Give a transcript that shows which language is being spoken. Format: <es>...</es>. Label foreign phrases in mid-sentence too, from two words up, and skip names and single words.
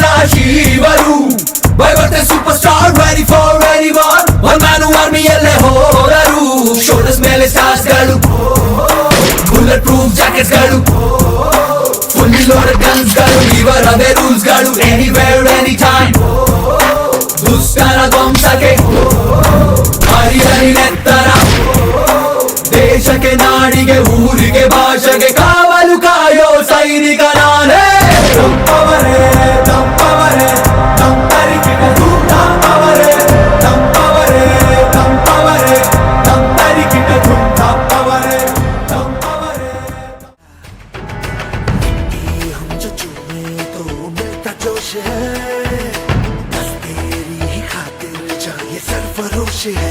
<kn>ಶಿವರು, ಬರುತ್ತೆ</kn> <en>super star ready for anyone, one man</en> <kn>ಆರ್ಮಿಯಲ್ಲೇ ಹೋದರು, ಶೋಲ್ಡರ್ಸ್ ಮೇಲೆ ಸ್ಟಾರ್ಸ್ ಗಳು,</kn> <en>bullet proof jackets</en> <kn>ಗಳು,</kn> <en>fully loaded guns</en> <kn>ಗಳು, ಇವರವೇ ರೂಲ್ಸ್ ಗಳು,</kn> <en>anywhere any time</en> <kn>ದುಷ್ಟರ ಧ್ವಂಸಕ್ಕೆ ಹರಿಹರಿನೆತ್ತರ, ದೇಶಕ್ಕೆ ನಾಡಿಗೆ ಊರಿಗೆ ಭಾಷೆಗೆ ಕಾವಲು ಕಾಯೋ ಸೈನಿಕ ನಾನೇ. ತಂಪವರೇ ತಂಪವರೇ ತಂತರಿಕಿಟ ತಂಪವರೇ ತಂಪವರೇ ತಂಪವರೇ ತಂತರಿಕಿಟ ತಂಪವರೇ ತಂಪವರೇ।</kn> <hi>हम जो चूमे तो मिलता जोश है, बस तेरी ही खातिर चाहिए सरफरोश है।</hi>